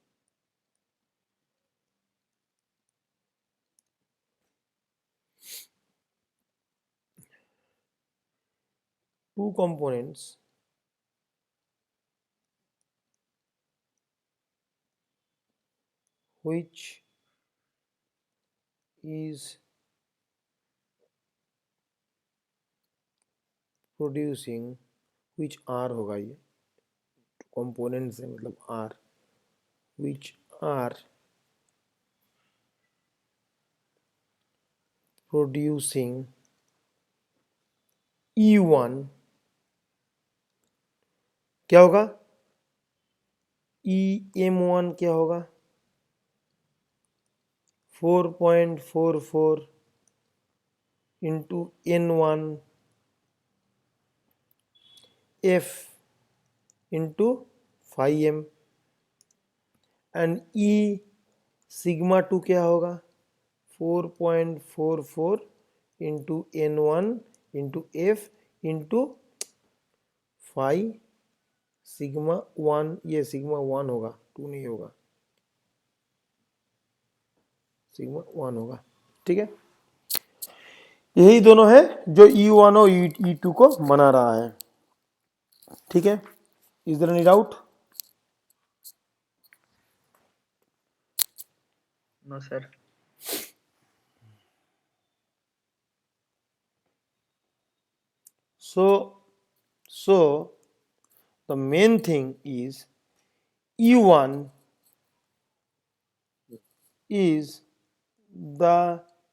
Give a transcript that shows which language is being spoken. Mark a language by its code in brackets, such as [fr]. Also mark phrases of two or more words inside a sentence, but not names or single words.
[en] two components which is producing, which R [hi] होगा ये, [en] components [hi] है मतलब [en] R, which are producing E1, [hi] क्या होगा, EM1 क्या होगा, 4.44 into N1 [en] F into phi m, and E sigma 2 [hi] क्या होगा, 4.44 [en] into N1 into F into phi [hi] सिग्मा 1, ये सिग्मा 1 होगा, 2 नहीं होगा, सिग्मा 1 होगा, ठीक है। यही दोनों है जो E1 और E2 को बना रहा है, ठीक है। [en] is there any doubt? no sir. So the main thing is E1 is the